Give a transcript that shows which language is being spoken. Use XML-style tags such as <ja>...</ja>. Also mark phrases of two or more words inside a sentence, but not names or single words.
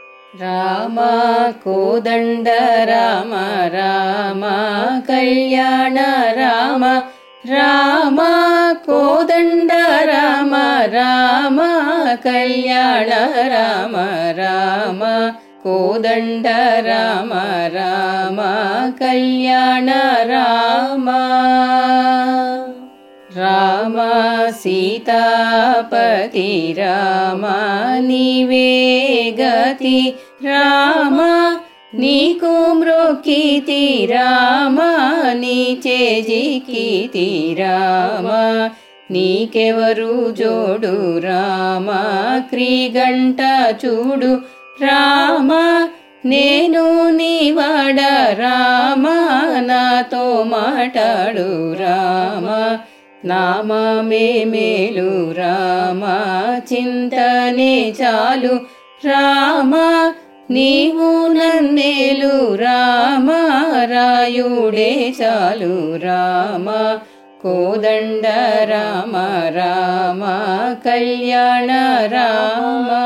<kn>ರಾಮ ಕೋದಂಡ ರಾಮ ರಾಮ ಕಲ್ಯಾಣ ರಾಮ ರಾಮ ಕೋದಂಡ ರಾಮ ರಾಮ ಕಲ್ಯಾಣ ರಾಮ ರಾಮ ಕೋದಂಡ ರಾಮ ರಾಮ ಕಲ್ಯಾಣ ರಾಮ ರಾಮ ಸೀತಾಪತಿ ರಾಮ ನೀವೇ ಗತಿ ರಾಮ</kn> <te>నీకు మ్రొక్కితి రామ నీచే జిక్కితి రామ నీకెవరు జోడు రామ క్రీగంట చూడు రామ నేను నీవాడ రామ నాతో మాటాడు రామ నామమే మేలు రామ చింతనే చాలు రామ నీవు నన్నేలు రామ రాయుడే చాలు రామ కోదండ రామ రామ కళ్యాణ రామ</te>